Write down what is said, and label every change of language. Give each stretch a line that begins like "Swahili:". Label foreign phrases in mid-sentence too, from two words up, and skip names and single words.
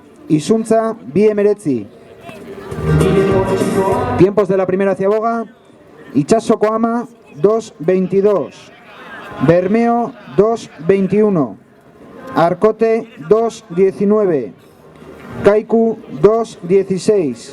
Spanish: Izuntza 2:19. Tiempos de la primera ciaboga. Itsasoko Ama 2:22. Bermeo 2:21. Arkote 2:19. Kaiku 2:16.